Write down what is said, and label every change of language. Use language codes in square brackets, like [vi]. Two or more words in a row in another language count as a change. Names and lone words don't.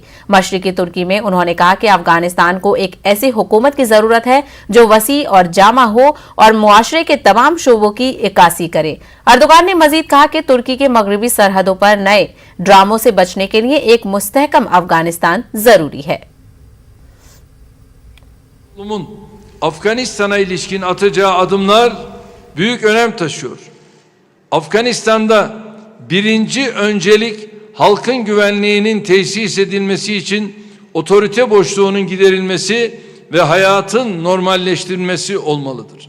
[ur] مشرقی ترکی میں انہوں نے کہا کہ افغانستان کو ایک ایسی حکومت کی ضرورت ہے جو وسیع اور جامع ہو اور معاشرے کے تمام شعبوں کی عکاسی کرے. اردوان نے مزید کہا کہ ترکی کے مغربی سرحدوں پر نئے ڈراموں سے بچنے کے لیے ایک مستحکم افغانستان ضروری ہے. [tr] Afganistan'a ilişkin atacağı adımlar büyük önem taşıyor. Afganistan'da birinci öncelik halkın güvenliğinin tesis edilmesi için otorite boşluğunun giderilmesi ve hayatın normalleştirilmesi olmalıdır.